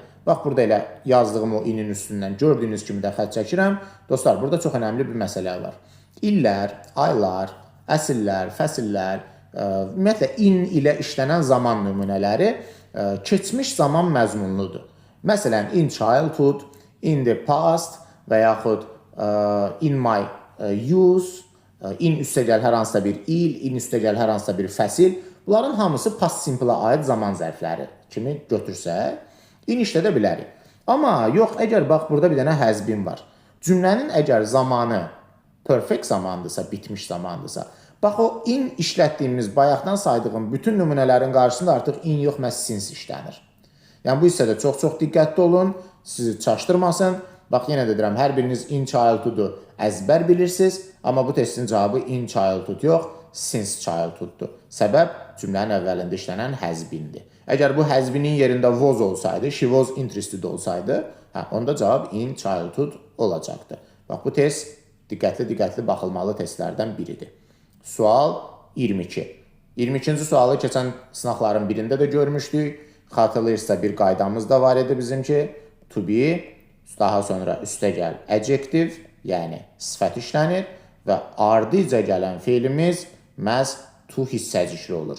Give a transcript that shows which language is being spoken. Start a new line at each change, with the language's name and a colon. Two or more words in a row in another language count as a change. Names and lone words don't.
Azerbaijani: Bax, burada elə yazdığım o inin üstündən gördüyünüz kimi də xətt çəkirəm. Dostlar, burada çox önəmli bir məsələ var. İllər, aylar, əsillər, fəsillər, ümumiyyətlə in ilə işlənən zaman nümunələri keçmiş zaman məzmunludur. Məsələn,
English: in childhood, in the past
Azerbaijani: və yaxud
English: in my youth,
Azerbaijani: in üstəgəl hər hansısa bir il, in üstəgəl hər hansısa bir fəsil. Bunların hamısı
English: past simple-a
Azerbaijani: aid zaman zərfləri kimi götürsək, in işlədə bilərik. Amma yox, əgər bax, burada bir dənə
English: has been
Azerbaijani: var. Cümlənin əgər zamanı perfect zamandırsa, bitmiş zamandırsa, bax, o in işlətdiyimiz, bayaqdan saydığım bütün nümunələrin qarşısında artıq in yox, məhz since işlənir. Yəni, bu hissədə çox-çox diqqətli olun, sizi çaşdırmasın. Bax, yenə də deyirəm, hər biriniz
English: in childhood-u
Azerbaijani: əzbər bilirsiniz, amma bu testin cavabı
English: in childhood
Azerbaijani: yox,
English: since childhood-dur.
Azerbaijani: Səbəb cümlənin əvvəlində işlənən
English: has been-dir.
Azerbaijani: Əgər bu
English: has been-in
Azerbaijani: yerində was olsaydı,
English: she was interested
Azerbaijani: olsaydı, onda cavab
English: in childhood
Azerbaijani: olacaqdı. Bax, bu test diqqətli baxılmalı testlərdən biridir. Sual 22. 22-ci sualı keçən sınaqların birində də görmüşdük. Xatırlayırsa bir qaydamız da var idi bizimki.
English: To be,
Azerbaijani: daha sonra üstəgəl adjective, yəni sifət işlənir və ardıca gələn feilimiz məhz to hissəcikli olur.